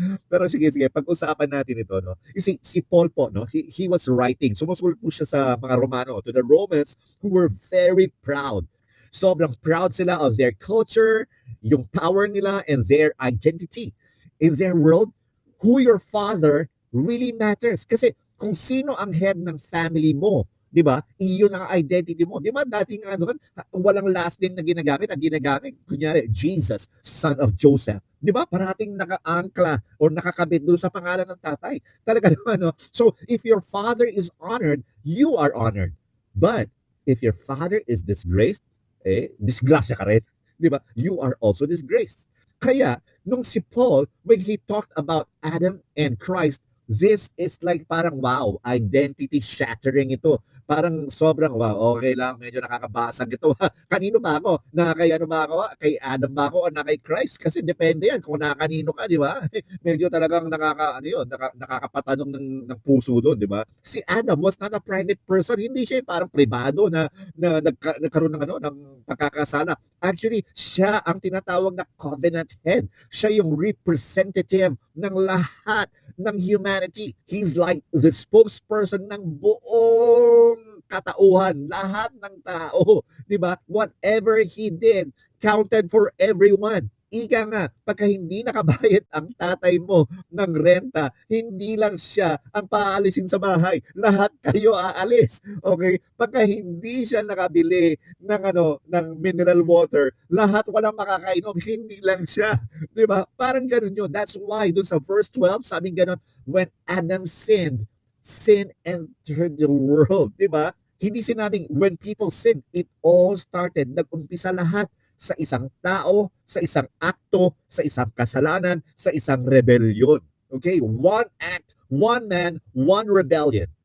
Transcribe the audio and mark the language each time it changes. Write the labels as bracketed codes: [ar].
[tl] Pero sige, pag-usapan natin ito, no? Si Paul po, no? [en] He was writing, [tl] sumusulat po siya sa mga Romano, [en] to the Romans who were very proud. Sobrang proud sila of their culture, yung power nila, and their identity. In their world, who your father really matters. [tl] Kasi kung sino ang head ng family mo, 'di ba? Iyon ang identity mo. 'Di ba dating walang last name na ginagamit, ang ginagamit kunyari Jesus, son of Joseph. 'Di ba? Parating nakaangkla or nakakabit doon sa pangalan ng tatay. Talaga naman, no? [en] So, if your father is honored, you are honored. But if your father is disgraced, [tl] disgrasya ka rin. 'Di ba? [en] You are also disgraced. [tl] Kaya, nung si Paul, [en] when he talked about Adam and Christ, this is like parang wow, identity shattering ito. [tl] Parang sobrang wow, okay lang, medyo nakakabasag ito. Kanino ba ako? Ano ba ako? Kay Adam ba ako o na kay Christ? Kasi depende yan kung nakakanino ka, di ba? Medyo talagang nakakapatanong ng puso doon, di ba? [en] Si Adam was not a private person. [tl] Hindi siya parang privado na nagkaroon ng ng pagkakasala. Actually, siya ang tinatawag na covenant head. Siya yung representative ng lahat ng humanity. [en] He's like the spokesperson [tl] ng buong katauhan, lahat ng tao, 'di ba? [en] Whatever he did counted for everyone. [tl] Ika nga, pagka hindi nakabayad ang tatay mo ng renta, hindi lang siya ang paalisin sa bahay. Lahat kayo aalis. Okay? Pagka hindi siya nakabili ng mineral water, lahat walang makakainom, hindi lang siya. 'Di ba? Parang ganoon 'yun. [en] That's why [tl] doon sa verse 12, sabing ganoon, [en] when Adam sinned, sin entered the world. [tl] 'Di ba? Hindi sinabing [en] when people sinned, it all started. [tl] Nag-umpisa lahat sa isang tao, sa isang akto, sa isang kasalanan, sa isang rebellion. Okay? [en] One act, one man, one rebellion.